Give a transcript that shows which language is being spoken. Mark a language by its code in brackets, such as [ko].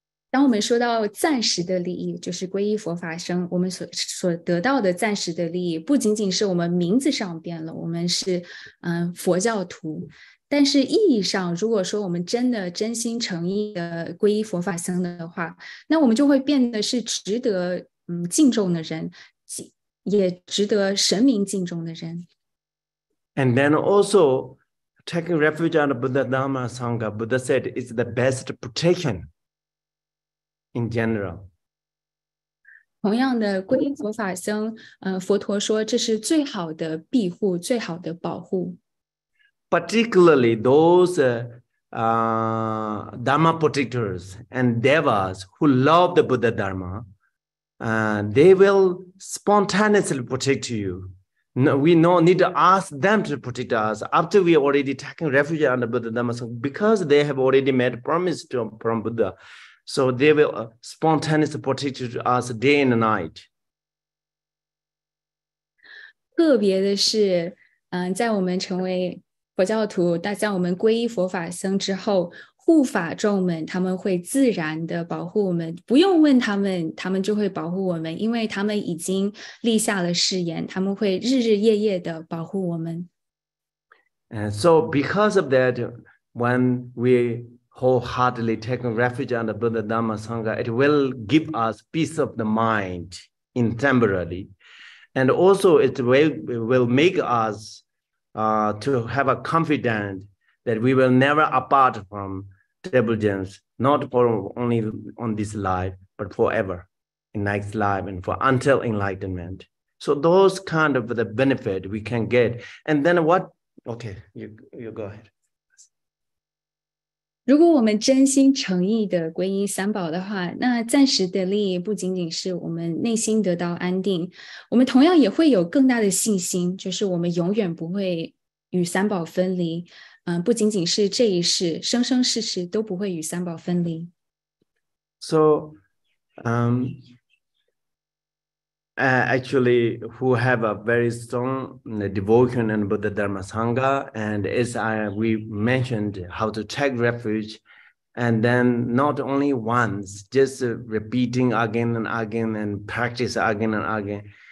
[zh] 当我们说到暂时的利益，就是皈依佛法僧，我们所得到的暂时的利益，不仅仅是我们名字上变了，我们是佛教徒，但是意义上，如果说我们真的真心诚意的皈依佛法僧的话，那我们就会变得是值得敬重的人，也值得神明敬重的人。 [en] And then also taking refuge on the Buddha Dhamma Sangha, Buddha said it's the best protection in general. [zh] 同样的，皈依佛法僧，佛陀说这是最好的庇护，最好的保护。 [en] Particularly those Dharma protectors and devas who love the Buddha Dharma, they will spontaneously protect you. No, we no need to ask them to protect us after we already taken refuge under Buddha Dhamma Sangha, because they have already made promise from Buddha. So they will spontaneously protect us day and night. [zh] 特别的是，在我们成为佛教徒，在我们皈依佛法僧之后，护法众们他们会自然的保护我们，不用问他们，他们就会保护我们，因为他们已经立下了誓言，他们会日日夜夜的保护我们。 [en] And so because of that, when we wholeheartedly take refuge under Buddha Dhamma Sangha, it will give us peace of the mind in temporarily. And also it will make us to have a confidence that we will never apart from table gems, not for only on this life, but forever in next life and for until enlightenment. So those kind of the benefit we can get. And then what? Okay, you go ahead. [zh] 如果我们真心诚意的皈依三宝的话，那暂时的利益不仅仅是我们内心得到安定，我们同样也会有更大的信心，就是我们永遠不會與三寶分離，不僅僅是這一世，生生世世都不會與三寶分離。 [en] So, actually, who have a very strong devotion in Buddha Dharma Sangha, and as we mentioned, how to take refuge, and then not only once, just repeating again and again and practice again and again.